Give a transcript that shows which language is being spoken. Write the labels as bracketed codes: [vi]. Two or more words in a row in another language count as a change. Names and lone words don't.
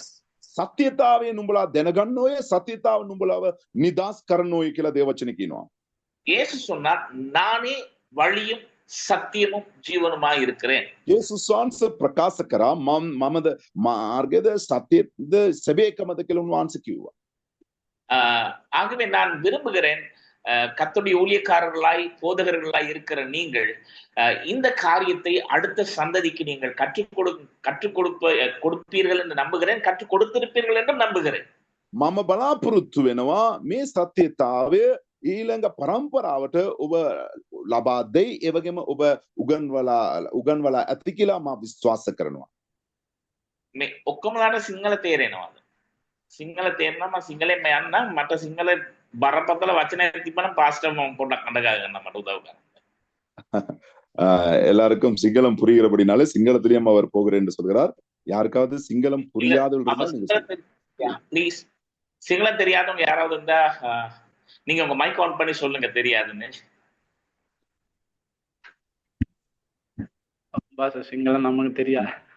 [si] සත්‍යතාවය නුඹලා දැනගන්න ඕය, සත්‍යතාව නුඹලාව නිදාස් කරන්න ඕය කියලා දේවචන කියනවා. [ta] இயேசு சொன்னார், நானே வழியும் சத்தியமும் ஜீவனுமாய் இருக்கிறேன். [si] යේසුස් වහන්සේ ප්‍රකාශ කරා මමද මාර්ගයද සත්‍යද සැබෑකමද කියලා උන්වහන්සේ කිව්වා. [ta] ஆகவே நான் விரும்புகிறேன், கர்த்தருடைய ஊழியக்காரர்களாய் போதகர்களாய் இருக்கிற நீங்கள் இந்த காரியத்தை அடுத்த சந்ததிக்கு நீங்கள் கற்றுக் கொடுப்பீர்கள் என்று நம்புகிறேன், கற்றுக் கொடுத்திருப்பீர்கள் என்று நம்புகிறேன். [si] මම බලාපොරොත්තු වෙනවා මේ සත්‍යතාවය ඊළඟ පරම්පරාවට ඔබ ලබා දෙයි, ඒ වගේම ඔබ උගන්වලා ඇති කියලා මම විශ්වාස කරනවා. මේ ඔක්කොමලාට සිංහල තේරෙනවද? සිංහල තේරෙනවා මම සිංහලෙන්ම යන්නම්. මට සිංහල බරපතල වචන තිබ්බනම් පාස්ටර් මම පොඩ්ඩක් අඬ ගන්න මට උදව් කරන්න. [ta] எல்லாருக்கும் சிங்களம் புரிகிறபடினாலே சிங்களத்திலேயும் அவர் போகிறேன் என்று சொல்கிறார். யாருக்காவது சிங்களம் புரியாதவர்கள் ப்ளீஸ், சிங்களம் தெரியாதவங்க யாராவது இருந்தா நீங்க உங்க மைக் ஆன் பண்ணி சொல்லுங்க தெரியாதுன்னு. பாஸ் சிங்களம் நமக்கு தெரியாது.